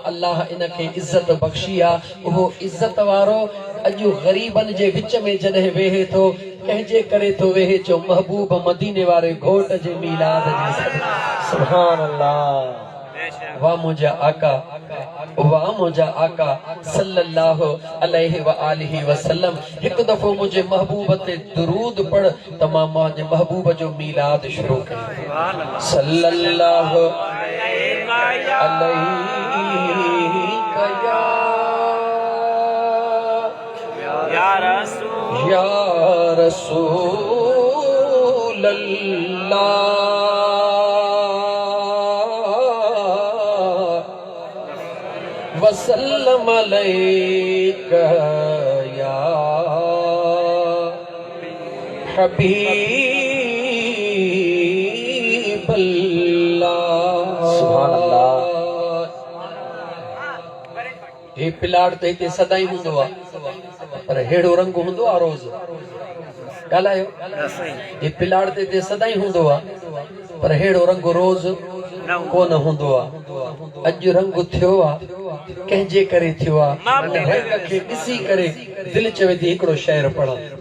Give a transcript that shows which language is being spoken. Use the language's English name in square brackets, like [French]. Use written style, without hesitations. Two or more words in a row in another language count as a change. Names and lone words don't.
[Sindhi] अल्लाह इन खे इज़त बख़्शी आहे उहो इज़त वारो अॼु ग़रीबनि जे विच में जॾहिं वेहे थो कंहिंजे करे थो वेहे चो महबूब मदीने वारे घोट जे मीलाद जी [Arabic] سبحان الله [Sindhi] वाह मुंहिंजा आका [Arabic] صلى الله عليه وآله وسلم [Sindhi] हिकु दफ़ो मुंहिंजे महबूब ते दुरूद पढ़ त मां मुंहिंजे महबूब जो मीलाद शुरू कयो सल्लल्लाहु [Arabic] عليه يا رسول الله وسلم عليك يا حبيب الله سبحان الله [Sindhi] हे पिलाड़ ते हिते सदाई हूंदो आहे पर हेड़ो रंग हूंदो आहे रोज़ ॻाल्हायो हे पिलाड़ ते हिते सदाई हूंदो आहे पर हेड़ो रंग रोज़ कोन हूंदो आहे अॼु रंग थियो आहे कंहिंजे करे थियो आहे रंग खे ॾिसी करे दिलि चवे थी हिकिड़ो शेर पढ़ां